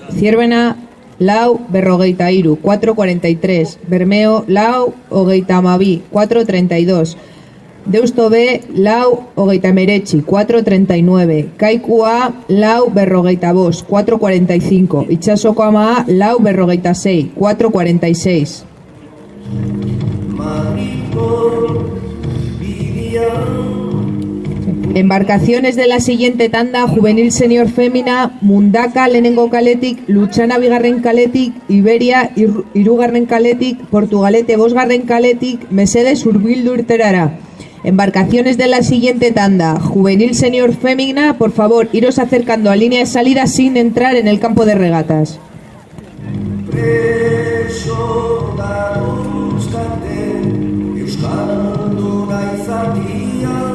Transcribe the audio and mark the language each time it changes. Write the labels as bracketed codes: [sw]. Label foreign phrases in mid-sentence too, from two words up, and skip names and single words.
[eu] Zierbena, lau, berrogeita iru, 4.43. Bermeo, lau, hogeita amabi, 4.32. Deusto B, lau, hogeita emeretzi, 4.39. Kaikua, lau, berrogeita bost, 4.45. Itxasoko ama, lau, berrogeita sei, 4.46. [es] Embarcaciones de la siguiente tanda: Juvenil Senior Fémina, [eu] Mundaka lehenengo kaletik, Luchana bigarren kaletik, Iberia hirugarren kaletik, Portugalete bosgarren kaletik, Mesedes hurbildu irterara. [es] Embarcaciones de la siguiente tanda: Juvenil Senior Fémina, por favor, iros acercando a línea de salida sin entrar en el campo de regatas. [eu] Preso dauzkate euskalduna izatia,